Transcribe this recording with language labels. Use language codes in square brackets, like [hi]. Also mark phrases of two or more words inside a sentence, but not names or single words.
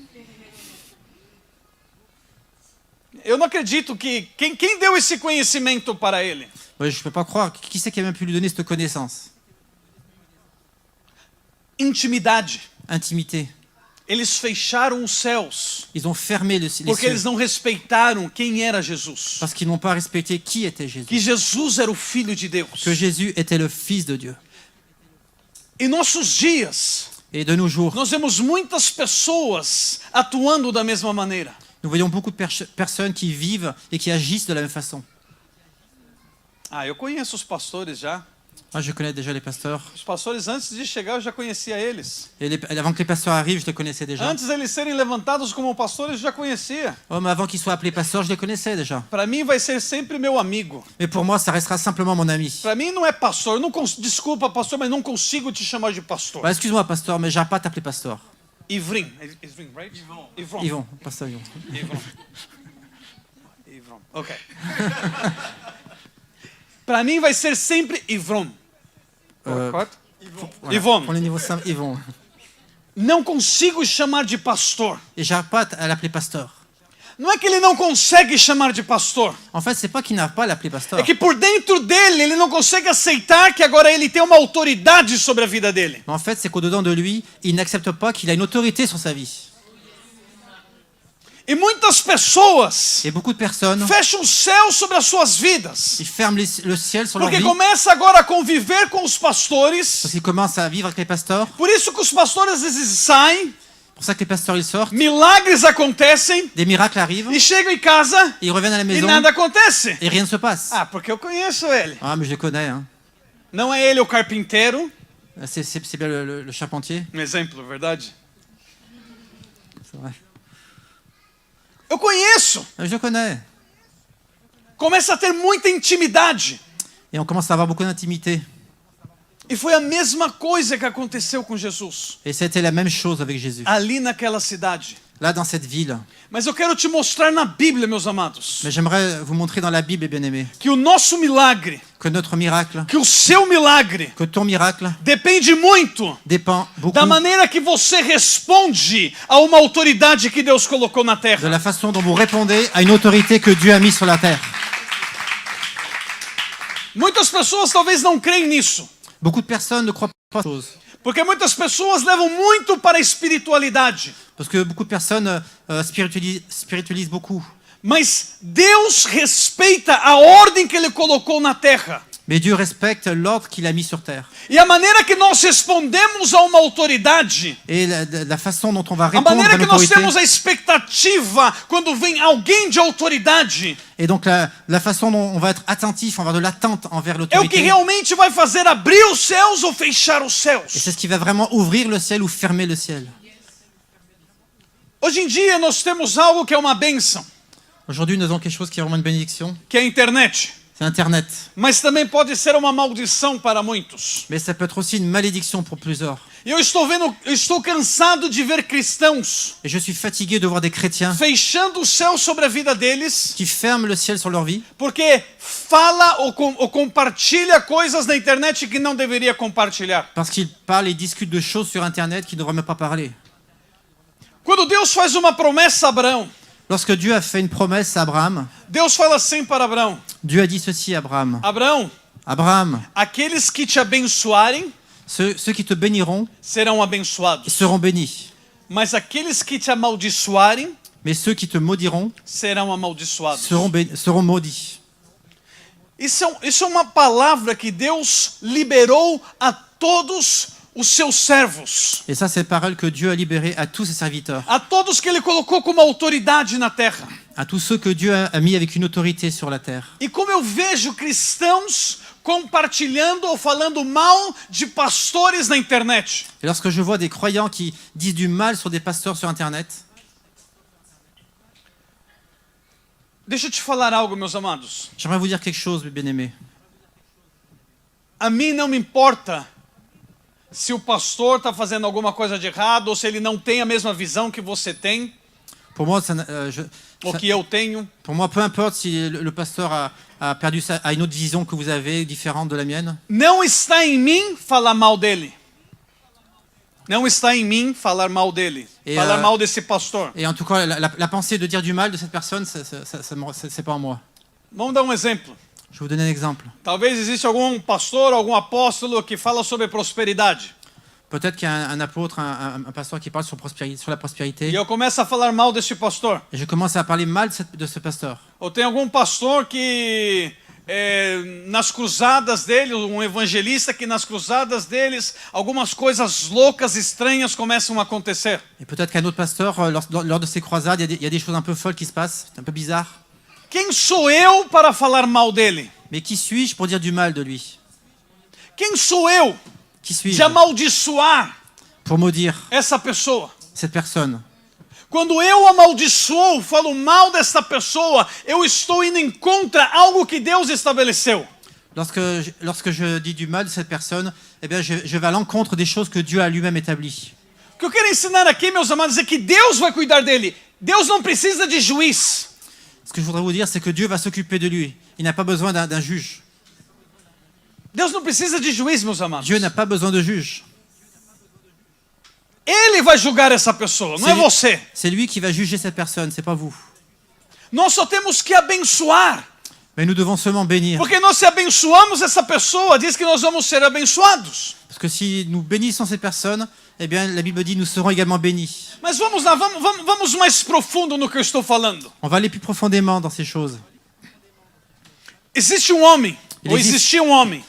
[pt] Eu não acredito que... Quem deu esse conhecimento para ele? [fr] Ouais, je ne peux pas croire. Qui c'est qui a même pu lui donner cette connaissance? [pt] intimidade. [fr] intimité. [pt] Eles fecharam os céus [fr] Ils ont fermé les [pt] porque [fr] cieux [pt] eles não respeitaram quem era Jesus. [fr] parce qu'ils n'ont pas respecté qui était Jésus. [pt] Que Jesus era o Filho de Deus. [fr] Que Jésus était le Fils de Dieu. [pt] Em nossos dias, [fr] Et de nos jours, [pt] nós vemos muitas pessoas atuando da mesma maneira. [fr] nous voyons beaucoup de personnes qui vivent et qui agissent de la même façon. [pt] Ah, eu conheço os pastores já. [fr] Moi, je connais déjà les pasteurs. [pt] Os pastores, antes de chegar, eu já conhecia eles. [fr] Et avant que les pasteurs arrivent, je les connaissais déjà. [pt] Antes deles serem levantados como pastores, eu já conhecia. [fr] Oh, mais avant qu'ils soient appelés pasteurs, je les connaissais déjà. [pt] Para mim, vai ser sempre meu amigo. [fr] Mais pour moi, ça restera simplement mon ami. [pt] Para mim, não é pastor. Eu não Desculpa, pastor, mas não consigo te chamar de pastor. [fr] Bah, excuse-moi, pasteur, mais j'arrive pas à t'appeler pasteur. [pt] Ivrim. Ivrim, right? Ivron. [fr] Yvon, pasteur Yvon. [pt] Ivron. Ivron. Ok. Para mim, vai ser sempre Ivron. Correto? [fr] Voilà. Yvon. Pour le niveau simple, Yvon. [pt] Não consigo chamar de pastor. [fr] Et j'arrive pas à l'appeler pasteur. [pt] Não é que ele não consegue chamar de pastor. [fr] En fait, c'est pas qu'il n'arrive pas à l'appeler pasteur. [pt] É que por dentro dele, ele não consegue aceitar que agora ele tem uma autoridade sobre a vida dele. [fr] Mais en fait, c'est qu'au-dedans de lui, il n'accepte pas qu'il a une autorité sur sa vie. [pt] E muitas pessoas [fr] Et beaucoup de personnes, [pt] fecham o céu sobre as suas vidas. [fr] ils ferment le ciel sur leur [pt] Porque [fr] vie [pt] começa agora a conviver com os pastores. [fr] parce qu'ils commencent à vivre avec les pasteurs. [pt] Por isso que os pastores às vezes saem, [fr] C'est pour ça que les pasteurs, ils sortent, [pt] milagres acontecem, [fr] des miracles arrivent, [pt] e chegam em casa [fr] et ils reviennent à la [pt] e [fr] maison [pt] nada acontece. [fr] et rien ne se passe. [pt] Ah, porque eu conheço ele. [fr] Ah, mais je les connais. Hein. [pt] Não é ele o carpinteiro. [fr] C'est bien le charpentier. [pt] Exemplo, verdade? [fr] C'est vrai. [pt] Eu conheço. [fr] Je le connais. [pt] Começa a ter muita intimidade. [fr] Et on commence à avoir beaucoup d'intimité. [pt] E foi a mesma coisa que aconteceu com Jesus, [fr] Et c'était la même chose avec Jésus. [pt] ali naquela cidade. [fr] Là, dans cette ville. [pt] Mas eu quero te mostrar na Bíblia, meus amados, [fr] Mais j'aimerais vous montrer dans la Bible, bien-aimés, [pt] que o nosso milagre, [fr] que notre miracle, [pt] que o seu milagre, [fr] que ton miracle [pt] depende muito [fr] dépend beaucoup [pt] da maneira que você responde a uma autoridade que Deus colocou na [fr] de [pt] terra. [fr] la façon dont vous répondez à une autorité que Dieu a mise sur la terre. [pt] Muitas pessoas talvez não creem nisso, [fr] Beaucoup de personnes ne croient pas à ces choses. [pt] porque muitas pessoas levam muito para a espiritualidade. [fr] Parce que beaucoup de personnes spiritualisent beaucoup. [pt] Mas Deus respeita a ordem que Ele colocou na terra. [fr] Mais Dieu respecte l'ordre qu'il a mis sur terre. [pt] E a maneira que nós respondemos a uma autoridade, [fr] Et la façon dont on va [pt] a [fr] répondre à [pt] maneira que nós [fr] l'autorité, [pt] temos a expectativa quando vem alguém de autoridade, [fr] et donc la façon dont on va être attentif, on va avoir de l'attente envers [pt] é o que [fr] l'autorité. [pt] realmente vai fazer abrir os céus ou fechar os [fr] Et [pt] céus. [fr] c'est ce qui va vraiment ouvrir le ciel ou fermer le ciel. [pt] Hoje em dia nós temos algo que é uma bênção, [fr] Aujourd'hui, nous avons quelque chose qui est vraiment une bénédiction. [pt] que é a internet. [fr] C'est Internet. [pt] Mas também pode ser uma maldição para muitos. [fr] Mais ça peut être aussi une malédiction pour plusieurs. [pt] E eu estou cansado de ver cristãos [fr] Et je suis fatigué de voir des chrétiens [pt] fechando o céu sobre a vida deles, [fr] qui ferment le ciel sur leur vie [pt] porque fala ou compartilha coisas na internet que não deveria compartilhar. [fr] parce qu'ils parlent et discutent de choses sur Internet qu'ils ne devraient même pas parler. [pt] Quando Deus faz uma promessa a Abraão, [fr] Lorsque Dieu a fait une promesse à Abraham, [pt] Deus fala assim para Abraão: [fr] Dieu a dit ceci à Abraham. [pt] Abraão, [fr] Abraham, [pt] aqueles que te abençoarem [fr] ceux qui te béniront [pt] serão abençoados, [fr] seront bénis. [pt] mas aqueles que te amaldiçoarem [fr] Mais ceux qui te maudiront [pt] serão amaldiçoados. [fr] seront maudits. [pt] Isso é uma palavra que Deus liberou a todos os seus servos, [fr] Et ça, c'est la parole que Dieu a libérée à tous ses serviteurs, [pt] a todos que Ele colocou como autoridade na terra. [fr] à tous ceux que Dieu a mis avec une autorité sur la terre. [pt] E como eu vejo cristãos compartilhando ou falando mal de pastores na internet. [fr] Et lorsque je vois des croyants qui disent du mal sur des pasteurs sur Internet, [pt] Deixa eu te falar algo, meus amados. [fr] j'aimerais vous dire quelque chose, bien-aimés. [pt] A mim não me importa se o pastor está fazendo alguma coisa de errado ou se ele não tem a mesma visão que você tem [fr] Pour moi, [pt] ou que eu tenho. [fr] pour moi, peu importe si le pasteur a perdu a une autre vision que vous avez, différente de la mienne. [pt] Não está em mim falar mal dele. Não está em mim falar mal dele. Falar mal desse pastor. [fr] Et en tout cas, la pensée de dire du mal de cette personne, c'est pas en moi. [pt] Vamos dar um exemplo. [fr] Je vais vous donner un exemple. [pt] Talvez exista algum pastor, algum apóstolo que fala sobre prosperidade. [fr] Peut-être qu'il y a un apôtre, un pasteur qui parle sur la prospérité. [pt] E eu começo a falar mal desse pastor. [fr] Et je commence à parler mal de ce pasteur. [pt] Ou tem algum pastor que nas cruzadas dele, um evangelista que nas cruzadas deles, algumas coisas loucas, estranhas começam a acontecer. [fr] Et peut-être qu'un autre pasteur, lors de ces croisades, il y a des choses un peu folles qui se passent, un peu bizarres. [pt] Quem sou eu para falar mal dele? [fr] Mais qui suis-je pour dire du mal de lui? [pt] Quem sou eu [fr] Qui suis-je [pt] de amaldiçoar [fr] pour maudire [pt] essa pessoa? [fr] cette personne? [pt] Quando eu amaldiçoo, falo mal dessa pessoa, eu estou indo em contra algo que Deus estabeleceu. [fr] Lorsque je dis du mal de cette personne, eh bien je vais à l'encontre des choses que Dieu a lui-même établies. [pt] O que eu quero ensinar aqui, meus amados, é que Deus vai cuidar dele. Deus não precisa de juiz. [fr] Ce que je voudrais vous dire, c'est que Dieu va s'occuper de lui. Il n'a pas besoin d'un juge. [pt] Deus não precisa de juiz, meus amados. [fr] Dieu n'a pas besoin de juge. [pt] Ele vai julgar essa pessoa, não é você. [fr] C'est lui qui va juger cette personne, c'est pas vous. [pt] Nós só temos que abençoar. [fr] Mais nous devons seulement bénir. [pt] Porque nós se abençoamos essa pessoa, diz que nós vamos ser abençoados. [fr] Parce que si nous bénissons ces personnes, eh bien la Bible dit nous serons également bénis. [pt] Mas vamos lá, vamos mais profundo no que eu estou falando. [fr] On va aller plus profondément dans ces choses. [pt] Existe um homem, ou existia um homem,